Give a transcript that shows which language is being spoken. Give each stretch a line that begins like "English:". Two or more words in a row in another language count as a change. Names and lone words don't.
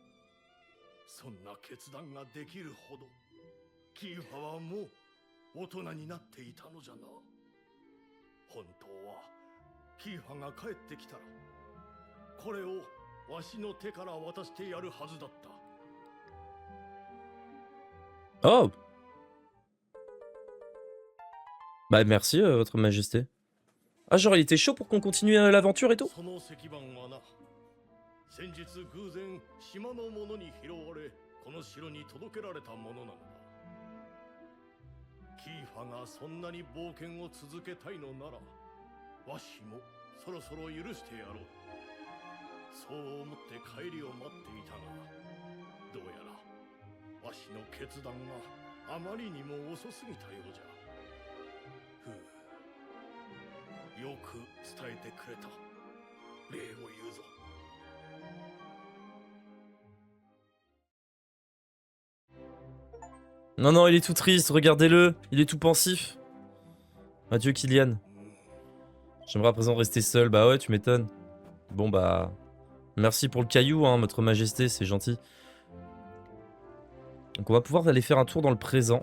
Japanese: そんな決断ができるほどキーファはもう大人になっていたのじゃな。本当はキーファが帰ってきたらこれをわしの手から渡してやるはずだった。 Oh!
French: Bah merci, votre majesté. Ah, genre il était chaud pour qu'on continue l'aventure et tout?
Japanese: その石板はな、先日偶然島の者に拾われこの城に届けられたものなのだ。キーファがそんなに冒険を続けたいのならわしもそろそろ許してやろう。そう思って帰りを待っていたが、どうやらわしの決断があまりにも遅すぎたようじゃ。ふう、よく伝えてくれた。礼を言うぞ。
French: Non, non, il est tout triste, regardez-le. Il est tout pensif. Adieu, Kylian. J'aimerais à présent rester seul. Bah ouais, tu m'étonnes. Bon bah... Merci pour le caillou, hein, votre majesté, c'est gentil. Donc on va pouvoir aller faire un tour dans le présent.